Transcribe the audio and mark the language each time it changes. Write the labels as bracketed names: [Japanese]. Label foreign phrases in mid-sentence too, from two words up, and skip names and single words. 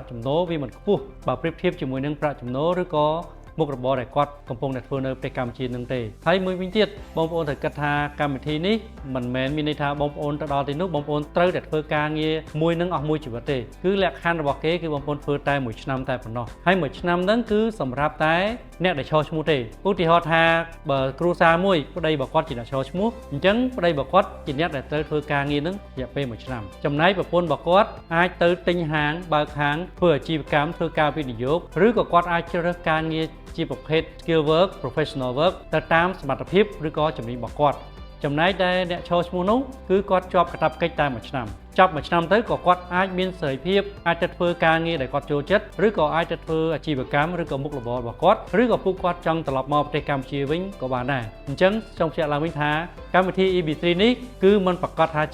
[Khmer] ចំណូលវាមិនខ្ពស់បើប្រៀបធៀបជាមួយនឹងប្រាក់ចំណូលឬក៏មុខរបរដែលគាត់កំពុងតែធ្វើនៅប្រទេសកម្ពុជានឹងទេហើយមួយវិញទៀតបងប្អូនត្រូវគិតថាកម្មវិធីនេះមិនមែនមានន័យថាបងប្អូនទៅដល់ទីនោះបងប្អូនត្រូវតែធ្វើការងារមួយនឹងអស់មួយជីវិតទេគឺលក្ខខណ្ឌរបស់គេគឺបងប្អូនធ្វើតែមួយឆ្នាំតែប៉ុណ្ណោះហើយមួយឆ្នាំហ្នឹងគឺសម្រាប់តែអ្នកដែលឈរឈ្មោះទេឧទាហ រណ៍ថាបើគ្រួសារមួយប្តីរបស់គាត់ជាអ្នកឈរឈ្មោះអញ្ចឹងប្តីរបស់គាត់ជាអ្នកដែលត្រូវធ្វើការងារហ្នឹងរយៈពេលមួយឆ្នាំចំណែកប្រពន្ធរបស់គាត់អាចទៅទិញហាងបើកហាងធ្វើអាជីវកម្មធ្វើការវិនិយោគឬក៏គាត់អាចជ្រើសរើសការងារជាប្រភេទ [English] skill work professional work [Khmer] ទៅតាម សមត្ថភាពឬក៏ជំនាញរបស់គាត់ចំណែកដែលអ្នកឈរឈ្មោះនោះគឺគាត់ជាប់កាតព្វកិច្ចតែមួយឆ្នាំចប់មួយឆ្នាំទៅក៏គាត់អាចមានសេរីភាពអាចទៅធ្វើការងារដែលគាត់ចូលចិត្តឬក៏អាចទៅធ្វើអា ជីវកម្មឬក៏មុខរបររបស់គាត់ឬក៏ពួកគាត់ចង់ត្រឡប់មកប្រទេសកម្ពុជាវិញក៏បានដែរអញ្ចឹងសូមបញ្ជាក់ឡើងវិញថាកម្មវិធី EB3 នេះគឺមិនប្រកាសថា